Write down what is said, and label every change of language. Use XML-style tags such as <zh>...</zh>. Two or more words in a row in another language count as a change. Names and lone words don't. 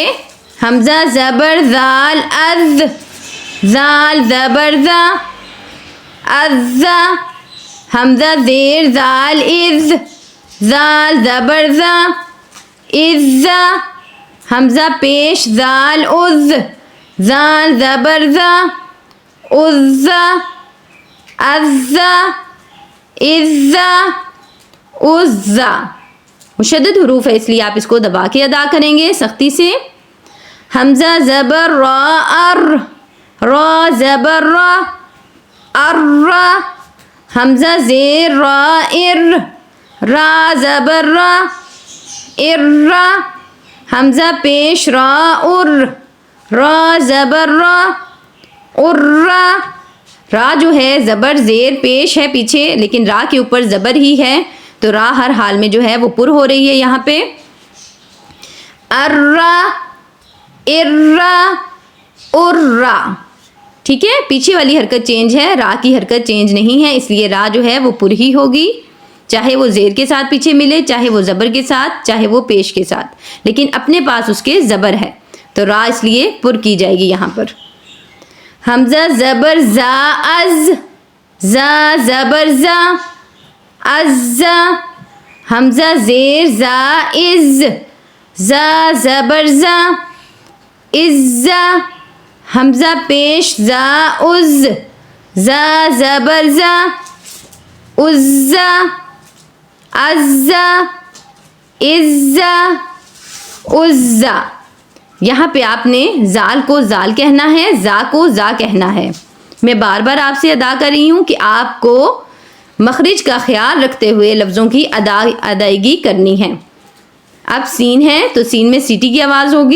<ur>حمزہ زبر زال از، زال زبر زا، ازا، حمزہ زیر زال از، زال زبر زا، ازا، حمزہ پیش زال از، زال زبر زا، عزا، عزا، عزا، عزا۔ مشدد حروف ہے اس لیے آپ اس کو دبا کے ادا کریں گے سختی سے۔ حمزہ زبر را ار، را زبر را، ار، حمزہ زیر را ار، را زبر را، ار، حمزہ پیش را ار، را زبر را، ار، را جو ہے زبر زیر پیش ہے پیچھے، لیکن را کے اوپر زبر ہی ہے، تو را ہر حال میں جو ہے وہ پر ہو رہی ہے یہاں پہ. ارا، ارا، ارا. ٹھیک ہے، پیچھے والی حرکت چینج ہے، را کی حرکت چینج نہیں ہے، اس لیے را جو ہے وہ پر ہی ہوگی، چاہے وہ زیر کے ساتھ پیچھے ملے، چاہے وہ زبر کے ساتھ، چاہے وہ پیش کے ساتھ، لیکن اپنے پاس اس کے زبر ہے، تو را اس لیے پر کی جائے گی یہاں پر. حمزہ زبر زا از، زا زبر زا، از، حمزہ زیر زا از، زا زبر زا، از، حمزہ پیش زا از، زا زبر زا، از، از، از، از. یہاں پہ آپ نے زال کو زال کہنا ہے، زا کو زا کہنا ہے. میں بار بار آپ سے ادا کر رہی ہوں کہ آپ کو مخرج کا خیال رکھتے ہوئے لفظوں کی ادائیگی کرنی ہے. اب سین ہے تو سین میں سیٹی کی آواز ہوگی.</ur>